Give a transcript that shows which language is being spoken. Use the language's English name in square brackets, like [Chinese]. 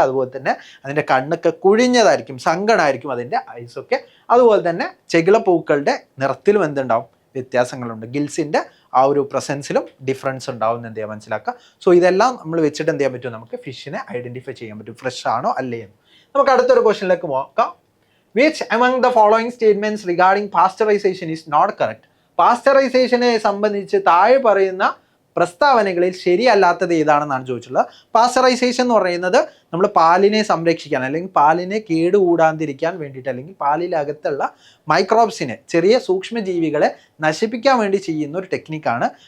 [Malayalam] അതുപോലെ തന്നെ അതിൻ്റെ കണ്ണൊക്കെ കുഴിഞ്ഞതായിരിക്കും, സങ്കടമായിരിക്കും അതിൻ്റെ ഐസൊക്കെ. അതുപോലെ തന്നെ ചെകിളപ്പൂക്കളുടെ നിറത്തിലും എന്തുണ്ടാവും, വ്യത്യാസങ്ങളുണ്ട്. ഗിൽസിൻ്റെ ആ ഒരു പ്രസൻസിലും ഡിഫറൻസ് ഉണ്ടാവും എന്ന് എന്ത് ചെയ്യാൻ മനസ്സിലാക്കുക. സോ ഇതെല്ലാം നമ്മൾ വെച്ചിട്ട് എന്ത് ചെയ്യാൻ പറ്റും, നമുക്ക് ഫിഷിനെ ഐഡൻറ്റിഫൈ ചെയ്യാൻ പറ്റും, ഫ്രഷ് ആണോ അല്ലേ എന്ന്. നമുക്ക് അടുത്തൊരു ക്വസ്റ്റ്യനിലേക്ക് നോക്കാം. [English] Which among the following statements regarding pasteurization is not correct? [Malayalam] പാസ്ചറൈസേഷനെ സംബന്ധിച്ച് താഴെ പറയുന്ന പ്രസ്താവനകളിൽ ശരിയല്ലാത്തത് ഏതാണെന്നാണ് ചോദിച്ചിട്ടുള്ളത്. പാസ്ചറൈസേഷൻ എന്ന് പറയുന്നത് നമ്മൾ പാലിനെ സംരക്ഷിക്കാൻ അല്ലെങ്കിൽ പാലിനെ കേടുകൂടാതിരിക്കാൻ വേണ്ടിയിട്ട്, അല്ലെങ്കിൽ പാലിനകത്തുള്ള മൈക്രോബ്സിനെ, ചെറിയ സൂക്ഷ്മജീവികളെ നശിപ്പിക്കാൻ വേണ്ടി ചെയ്യുന്ന ഒരു ടെക്നിക്കാണ്.